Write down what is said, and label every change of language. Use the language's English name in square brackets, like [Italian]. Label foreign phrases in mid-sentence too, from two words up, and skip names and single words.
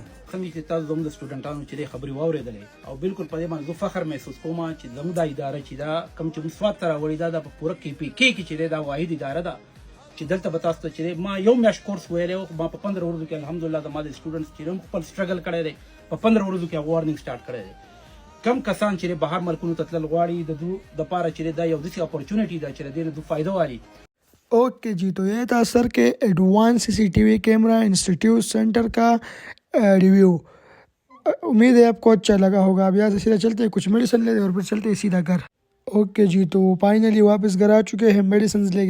[Pashto] څنګه چې تاسو زموږ د سټوډنټانو چې دی خبرې واورېدلې او بالکل په دې باندې زه فخر محسوس کوم چې زموږ دا اداره چې دا کوم چې موږ سواد ته راوړې دا په پوره KPK کې چې دی دا واحد اداره ده چې دلته به تاسو ته چې ما یو میاشت کورس ویلی و، ما په 15 ورځو کې الحمدلله زما د سټوډنټس چې هم خپل سټرګل کړی دی، په 15 ورځو کې هغه [English] warning start [Pashto] کړی دی. کم کسان چې بهر ملکونو ته تلل غواړي د دو دپاره چې دا یو داسې اپورچونیټي ده چې د دې نه دو فایده والی. [Urdu] اوکے جی تو یہ تھا سر کے ایڈوانس CCTV کیمرہ انسٹیٹیوٹ سینٹر کا ریویو. امید ہے آپ کو اچھا لگا ہوگا. اب یہاں سے سیدھا چلتے ہیں، کچھ میڈیسن لیتے اور پھر چلتے ہیں سیدھا گھر. اوکے جی تو فائنلی واپس گھر آ چکے ہیں میڈیسنز لے کے.